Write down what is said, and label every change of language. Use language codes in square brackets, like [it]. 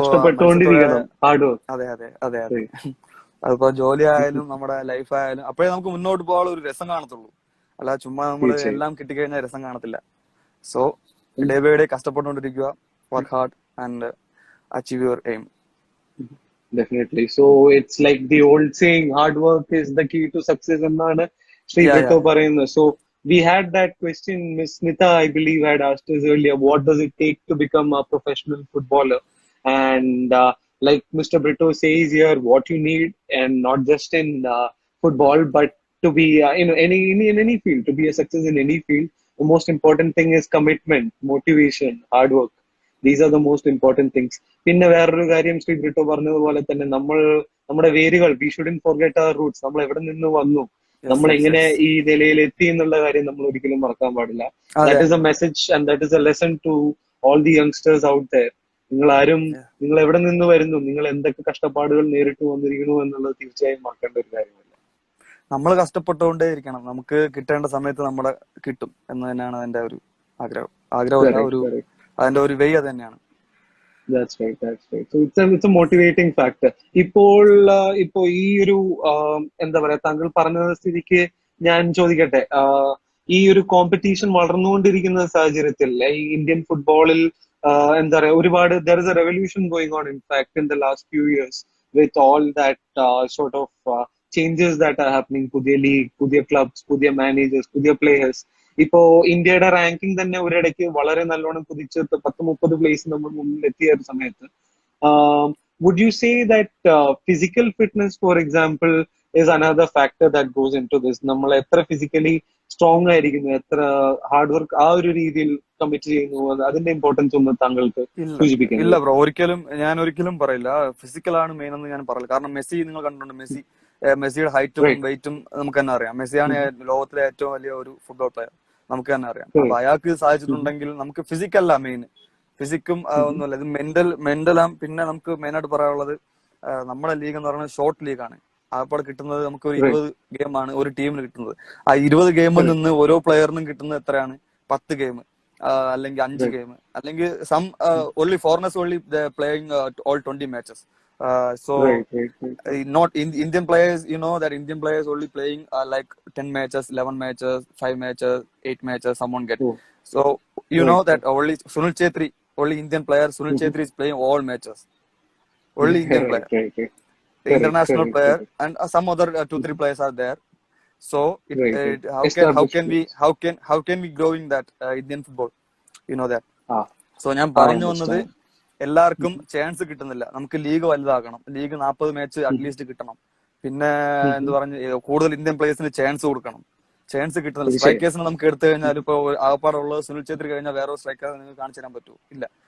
[ml] കഷ്ടപ്പെട്ടുകൊണ്ടിരിക്കണം. Hard അതെ. [en] Work. [ml] അതിപ്പോ ജോലി ആയാലും നമ്മുടെ ലൈഫ് ആയാലും അപ്പോഴേ നമുക്ക് മുന്നോട്ട് പോകാനുള്ള ഒരു രസം കാണത്തുള്ളൂ. അല്ല ചുമ്മാ നമ്മൾ തീർച്ചയായും. എല്ലാം കിട്ടിക്കഴിഞ്ഞാൽ രസം കാണത്തില്ല. [en] So day by day കഷ്ടപ്പെട്ടുകൊണ്ടിരിക്കുക, work hard and achieve your aim. Definitely. So it's like the old saying, hard work is the key to success [ml] എന്നാണ് ശ്രീ [en] Yeah. [ml] ബ്രിട്ടോ പറയുന്നത്. [en] So we had that question, Miss Smita, I believe, had asked us earlier, what does it take to become a professional footballer? And like Mr. Brito says here, what you need, and not just in football, but to be in any field, to be a success in any field, the most important thing is commitment, motivation, hard work. These are the most important things. [ml] പിന്നെ വേറൊരു കാര്യം ശ്രീ ബ്രിട്ടോ പറഞ്ഞതുപോലെ തന്നെ, നമ്മുടെ വേരുകൾ, [en] We shouldn't forget our roots. [ml] നമ്മൾ എവിടെ നിന്ന് വന്നു, നമ്മൾ എങ്ങനെ [en] Yes. [ml] ഈ നിലയിൽ എത്തി എന്നുള്ള കാര്യം നമ്മൾ ഒരിക്കലും മറക്കാൻ പാടില്ല. അതെ. [en] That is a message and that is a lesson to all the youngsters out there. Yeah. [ml] നിങ്ങൾ എവിടെ നിന്ന് വരുന്നു, നിങ്ങൾ എന്തൊക്കെ കഷ്ടപ്പാടുകൾ നേരിട്ട് വന്നിരിക്കുന്നു എന്നുള്ളത് തീർച്ചയായും മറക്കേണ്ട ഒരു കാര്യമല്ല. നമ്മൾ കഷ്ടപ്പെട്ടുകൊണ്ടേ ഇരിക്കണം. നമുക്ക് കിട്ടേണ്ട സമയത്ത് നമ്മളെ കിട്ടും എന്ന് തന്നെയാണ് അതിന്റെ ഒരു ആഗ്രഹമല്ല, അതിന്റെ ഒരു വേ അത് തന്നെയാണ്. [en] That's right. So it's a motivating factor. [ml] ഇപ്പോൾ ഈ ഒരു എന്താ പറയാ, താങ്കൾ പറഞ്ഞ സ്ഥിതിക്ക് ഞാൻ ചോദിക്കട്ടെ, ഈ ഒരു കോമ്പറ്റീഷൻ വളർന്നുകൊണ്ടിരിക്കുന്ന സാഹചര്യത്തിൽ ഈ ഇന്ത്യൻ ഫുട്ബോളിൽ എന്താ പറയാ ഒരുപാട് [en] There is a revolution going on in fact in the last few years with all that sort of changes that are happening. [ml] പുതിയ ലീഗ്, പുതിയ ക്ലബ്സ്, പുതിയ മാനേജേഴ്സ്, പുതിയ പ്ലേയേഴ്സ്. ഇപ്പോ ഇന്ത്യയുടെ റാങ്കിങ് തന്നെ ഒരിടയ്ക്ക് വളരെ നല്ലോണം കുതിച്ച് 10-30 പ്ലേസ് നമ്മൾ മുന്നിൽ എത്തിയ ഒരു സമയത്ത് [en] would you say that physical fitness, for example, is another factor that goes into this? [ml] നമ്മൾ എത്ര ഫിസിക്കലി സ്ട്രോങ് ആയിരിക്കുന്നു, എത്ര ഹാർഡ് വർക്ക് ആ ഒരു രീതിയിൽ കമ്മിറ്റ് ചെയ്യുന്നു, അതിന്റെ ഇമ്പോർട്ടൻസ് ഒന്ന് താങ്കൾക്ക് സൂചിപ്പിക്കുന്നു? ഇല്ല ബ്രോ, ഞാൻ ഒരിക്കലും പറയില്ല ഫിസിക്കൽ ആണ് മെയിൻ എന്ന് ഞാൻ പറയില്ല. കാരണം മെസ്സി നിങ്ങൾ കണ്ടിട്ടുണ്ട്, മെസ്സിയുടെ ഹൈറ്റും വെയിറ്റും നമുക്ക് തന്നെ അറിയാം. മെസ്സിയാണ് ലോകത്തിലെ ഏറ്റവും വലിയ ഒരു ഫുട്ബോൾ പ്ലെയർ, നമുക്ക് തന്നെ അറിയാം. അപ്പൊ അയാൾക്ക് സാധിച്ചിട്ടുണ്ടെങ്കിൽ നമുക്ക് ഫിസിക്കല്ല മെയിൻ, ഫിസിക്കും ഒന്നുമല്ല, ഇത് മെന്റലാണ്. പിന്നെ നമുക്ക് മെയിനായിട്ട് പറയാനുള്ളത് നമ്മുടെ ലീഗ് എന്ന് പറയുന്നത് ഷോർട്ട് ലീഗാണ്. അപ്പോൾ കിട്ടുന്നത് നമുക്ക് ഒരു 20 ഗെയിമാണ് ഒരു ടീമിന് കിട്ടുന്നത്. ആ 20 ഗെയിമിൽ നിന്ന് ഓരോ പ്ലെയറിനും കിട്ടുന്നത് എത്രയാണ്? 10 ഗെയിം അല്ലെങ്കിൽ 5 ഗെയിം, അല്ലെങ്കിൽ [en] Some only foreigners only playing all 20 matches. So not Indian players, you know that Indian players only playing like 10 matches, 11 matches, 5 matches, 8 matches someone get. So you know that only Sunil Chhetri, only Indian player Sunil Chhetri is playing all matches, only Indian player, the international player, and some other 2-3 players are there. So how can we grow in that Indian football, you know that. [ml] So ഞാൻ പറഞ്ഞു വന്നത്, എല്ലാവർക്കും chance കിട്ടുന്നില്ല. നമുക്ക് league വലുതാക്കണം, league 40 match at least കിട്ടണം. പിന്നെ എന്ത് പറഞ്ഞു, കൂടുതൽ ഇന്ത്യൻ പ്ലേയേഴ്സിന് ചാൻസ് കൊടുക്കണം. ചാൻസ് കിട്ടുന്നില്ല. സ്ട്രൈക്കേഴ്സിന് നമുക്ക് എടുത്തു കഴിഞ്ഞാൽ ഇപ്പൊ ആകപ്പാടുള്ളത് സുനിൽ ഛേത്രി കഴിഞ്ഞാൽ വേറെ സ്ട്രൈക്കർ നിങ്ങൾക്ക് കാണിച്ചു തരാൻ പറ്റൂ? ഇല്ല.